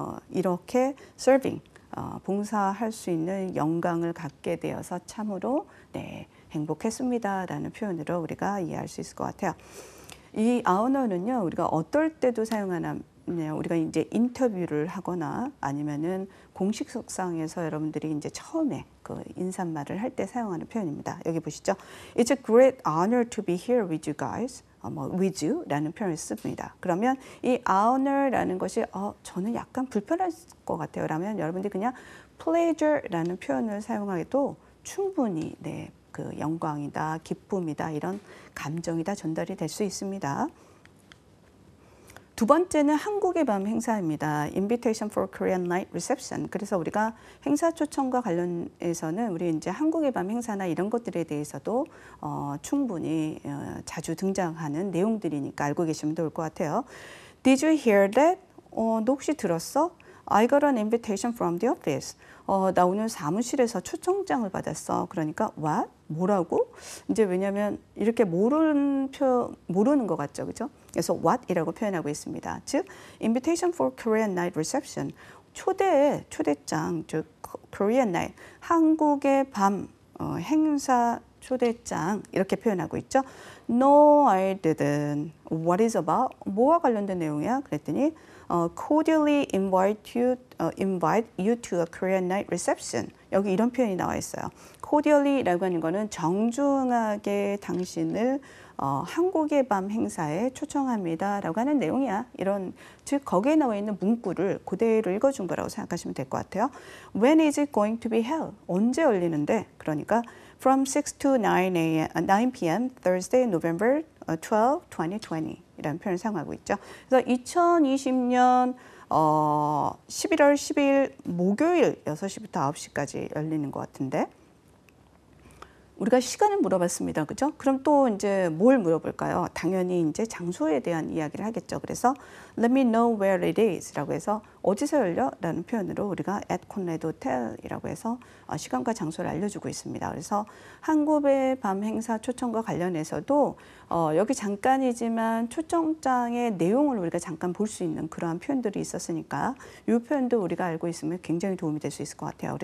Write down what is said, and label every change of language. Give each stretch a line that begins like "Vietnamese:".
Korean: 이렇게 serving 봉사할 수 있는 영광을 갖게 되어서 참으로 행복했습니다 라는 표현으로 우리가 이해할 수 있을 것 같아요. 이 honor는요 우리가 어떨 때도 사용하는 우리가 이제 인터뷰를 하거나 아니면은 공식석상에서 여러분들이 이제 처음에 그 인사말을 할 때 사용하는 표현입니다. 여기 보시죠.
English: It's a great honor to be here with you guys. with you
Korean: 라는 표현을 씁니다. 그러면 이 honor라는 것이 저는 약간 불편할 것 같아요. 라면 여러분들이 그냥 pleasure라는 표현을 사용하기도 충분히 그 영광이다, 기쁨이다 이런 감정이 다 전달이 될 수 있습니다. 두 번째는 한국의 밤 행사입니다.
English: Invitation for Korean Night Reception.
Korean: 그래서 우리가 행사 초청과 관련해서는 우리 이제 한국의 밤 행사나 이런 것들에 대해서도 충분히 자주 등장하는 내용들이니까 알고 계시면 좋을 것 같아요.
English: Did you hear that?
Korean: 너 혹시 들었어?
English: I got an invitation from the office.
Korean: 나 오늘 사무실에서 초청장을 받았어. 그러니까
English: what?
Korean: 뭐라고? 이제 왜냐하면 이렇게 모르는 것 같죠, 그죠? 그래서 what이라고 표현하고 있습니다. 즉,
English: invitation for Korean night reception.
Korean: 초대장, 즉 Korean night, 한국의 밤 행사 초대장 이렇게 표현하고 있죠.
English: No, I didn't. What is about?
Korean: 뭐와 관련된 내용이야? 그랬더니
English: cordially invite you to a Korean night reception.
Korean: 여기 이런 표현이 나와 있어요. cordially라고 하는 거는 정중하게 당신을 한국의 밤 행사에 초청합니다라고 하는 내용이야. 즉 거기에 나와 있는 문구를 그대로 읽어준 거라고 생각하시면 될 것 같아요.
English: When is it going to be held?
Korean: 언제 열리는데? 그러니까
English: from 6 to 9 p.m. Thursday, November 12, 2020
Korean: 이라는 표현을 사용하고 있죠. 그래서 2020년 11월 10일 목요일 6시부터 9시까지 열리는 것 같은데 우리가 시간을 물어봤습니다. 그죠? 그럼 또 이제 뭘 물어볼까요? 당연히 이제 장소에 대한 이야기를 하겠죠. 그래서
English: let me know where it is
Korean: 라고 해서 어디서 열려? 라는 표현으로 우리가
English: at Conrad Hotel
Korean: 이라고 해서 시간과 장소를 알려주고 있습니다. 그래서 한국의 밤 행사 초청과 관련해서도 여기 잠깐이지만 초청장의 내용을 우리가 잠깐 볼 수 있는 그러한 표현들이 있었으니까 이 표현도 우리가 알고 있으면 굉장히 도움이 될 수 있을 것 같아요.